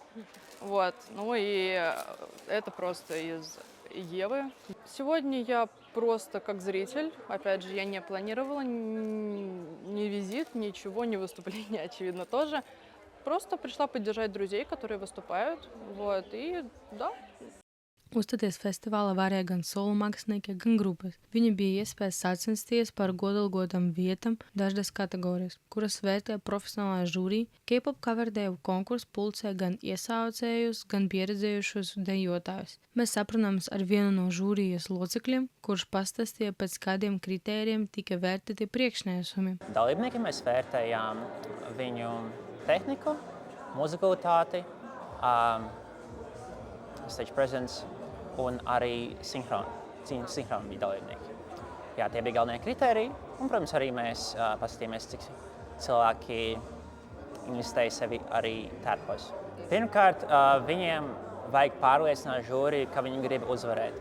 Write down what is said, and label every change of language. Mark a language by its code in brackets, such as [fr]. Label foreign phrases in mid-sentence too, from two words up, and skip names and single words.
[ru] Вот, ну и это просто из Евы. Сегодня я просто как зритель, опять же, я не планировала ни визит, ничего, ни выступления, очевидно, тоже. Просто пришла поддержать друзей, которые выступают, вот, и да. [lv] Uzstāties festivālā varēja gan solo mākslinieki, gan grupas. Viņi bija iespēja sacensties par godalgotām vietām dažādas kategorijas, kuras vērtēja profesionālā žūrija. K-pop kaverdēju konkursu pulcē gan iesaucējus, gan pieredzējušus dejotājus. Mēs saprunāmies ar vienu no žūrijas locekļiem, kurš pastāstīja, pēc kādiem kritērijiem tika vērtēti priekšnesumi. Dalībniekiem mēs vērtējām viņu tehniku, muzikalitāti, [en] stage presence [lv] un arī sinhroni bija dalībnieki. Jā, tie bija galvenie kritēriji, un, protams, arī mēs paskatījāmies, cik cilvēki investēja sevi arī tērpos. Pirmkārt, viņiem vajag pārliecināt žūriju, ka viņi grib uzvarēt.